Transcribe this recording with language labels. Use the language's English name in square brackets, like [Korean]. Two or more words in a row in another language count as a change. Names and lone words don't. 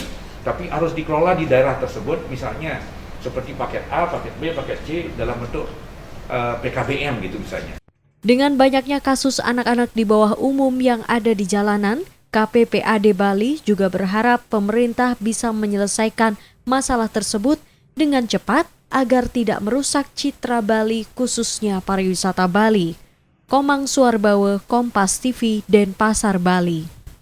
[Indonesian] Tapi harus dikelola di daerah tersebut, misalnya seperti paket A, paket B, paket C dalam bentuk PKBM gitu misalnya. Dengan banyaknya kasus anak-anak di bawah umum yang ada di jalanan, KPPAD Bali juga berharap pemerintah bisa menyelesaikan masalah tersebut dengan cepat agar tidak merusak citra Bali khususnya pariwisata Bali. Komang Suarbawe, Kompas TV, Denpasar, Bali.